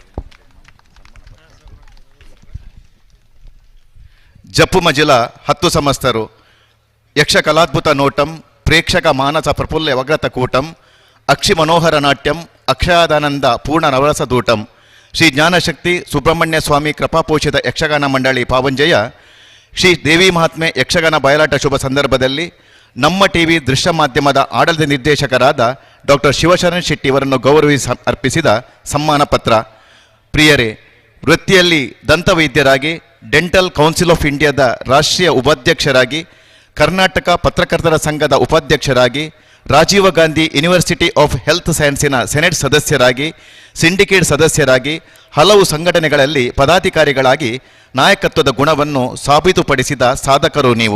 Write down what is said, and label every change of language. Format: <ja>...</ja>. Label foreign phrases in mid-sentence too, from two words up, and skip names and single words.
<kn>ಜಪ್ಪು ಮಜಿಲ 10 ಸಂವತ್ಸರು</kn> <sa>ಯಕ್ಷ ಕಲಾದ್ಭುತ ನೋಟಂ ಪ್ರೇಕ್ಷಕ ಮಾನಸ ಪ್ರಫುಲ್ಯ ವಗ್ರತ ಕೂಟಂ ಅಕ್ಷಿ ಮನೋಹರ ನಾಟ್ಯಂ ಅಕ್ಷಯಾದಾನಂದ ಪೂರ್ಣ ನವರಸ ದೂಟಂ</sa> <kn>ಶ್ರೀ ಜ್ಞಾನಶಕ್ತಿ ಸುಬ್ರಹ್ಮಣ್ಯ ಸ್ವಾಮಿ ಕೃಪಾಪೋಷಿತ ಯಕ್ಷಗಾನ ಮಂಡಳಿ ಪಾವಂಜಯ ಶ್ರೀ ದೇವಿ ಮಹಾತ್ಮೆ ಯಕ್ಷಗಾನ ಬಯಲಾಟ ಶುಭ ಸಂದರ್ಭದಲ್ಲಿ ನಮ್ಮ ಟಿವಿ ದೃಶ್ಯ ಮಾಧ್ಯಮದ ಆಡಳಿತ ನಿರ್ದೇಶಕರಾದ ಡಾಕ್ಟರ್ ಶಿವಶರಣ್ ಶೆಟ್ಟಿ ಅವರನ್ನು ಗೌರವಿಸಿ ಅರ್ಪಿಸಿದ ಸಮ್ಮಾನ ಪತ್ರ. ಪ್ರಿಯರೇ, ವೃತ್ತಿಯಲ್ಲಿ ದಂತವೈದ್ಯರಾಗಿ ಡೆಂಟಲ್ ಕೌನ್ಸಿಲ್ ಆಫ್ ಇಂಡಿಯಾದ ರಾಷ್ಟ್ರೀಯ ಉಪಾಧ್ಯಕ್ಷರಾಗಿ ಕರ್ನಾಟಕ ಪತ್ರಕರ್ತರ ಸಂಘದ ಉಪಾಧ್ಯಕ್ಷರಾಗಿ ರಾಜೀವ ಗಾಂಧಿ ಯೂನಿವರ್ಸಿಟಿ ಆಫ್ ಹೆಲ್ತ್ ಸೈನ್ಸಿನ ಸೆನೆಟ್ ಸದಸ್ಯರಾಗಿ ಸಿಂಡಿಕೇಟ್ ಸದಸ್ಯರಾಗಿ ಹಲವು ಸಂಘಟನೆಗಳಲ್ಲಿ ಪದಾಧಿಕಾರಿಗಳಾಗಿ ನಾಯಕತ್ವದ ಗುಣವನ್ನು ಸಾಬೀತುಪಡಿಸಿದ ಸಾಧಕರು ನೀವು.</kn>